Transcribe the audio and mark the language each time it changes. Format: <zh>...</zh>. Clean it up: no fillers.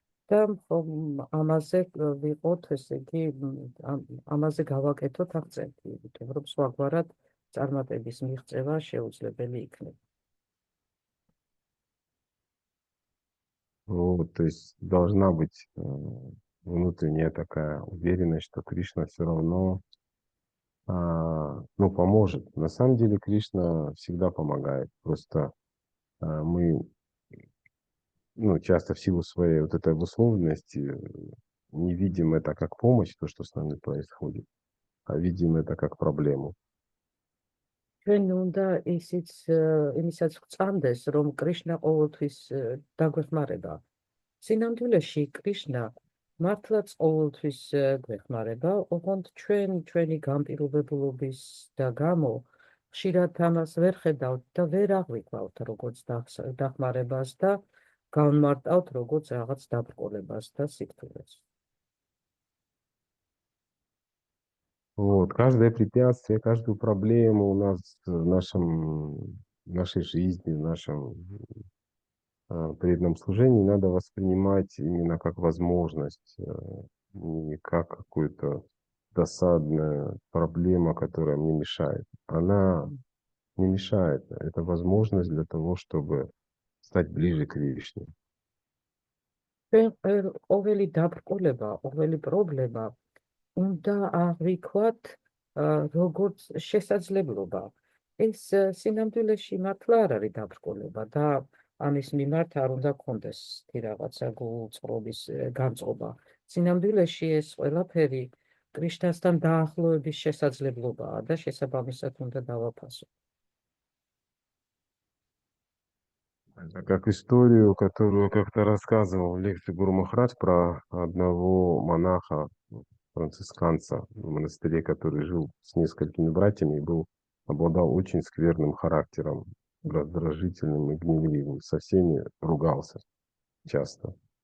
<ka>და ამაზე ვიყოთ, ესე იგი, ამაზე გავაკეთოთ აქცენტი, იმიტომ რომ სხვაგვარად წარმატების მიღწევა შეუძლებელი იქნება.</ka> <ru>Вот, то есть должна быть внутренняя такая уверенность, что Кришна все равно ну, поможет. На самом деле Кришна всегда помогает. Просто мы ну, часто в силу своей вот этой обусловленности не видим это как помощь, то, что с нами происходит, а видим это как проблему.</ru> <ka>ჩვენ უნდა იმისაც გვწამდეს, რომ კრიშნა ყოველთვის დაგვეხმარება. სინამდვილეში კრიშნა მართლაც ყოველთვის გვეხმარება, ოღონდ ჩვენი განპირობებულობის და გამო ხშირად ამას ვერ ხედავთ და ვერ აღვიქვავთ როგორც დახმარებას და განმარტავთ როგორც რაღაც დაბრკოლებას და სიკვდილეს.</ka> <ru>Вот, каждое препятствие, каждую проблему у нас в нашей жизни, в нашем преданном служении надо воспринимать именно как возможность, не как какую-то досадную проблему, которая мне мешает. Она не мешает. Это возможность для того, чтобы стать ближе к Кришне.</ru> <ka>ყოველი დაბრკოლება, ყოველი პრობლემა უნდა აღვიქვათ როგორც შესაძლებლობა. ეს სინამდვილეში მართლა არ არის დაბრკოლება და ამის მიმართ არ უნდა გქონდეს რაღაცა გულწრობის განწყობა. სინამდვილეში ეს ყველაფერი კრიშნასთან დაახლოების შესაძლებლობაა და შესაბამისად უნდა დავაფასო.</ka> <ru>Это как историю, которую как-то рассказывал в лекции Гуру Махарадж про одного монаха, францисканца в монастыре, который жил с несколькими братьями и обладал очень скверным характером, раздражительным и гневливым, со всеми ругался часто.</ru>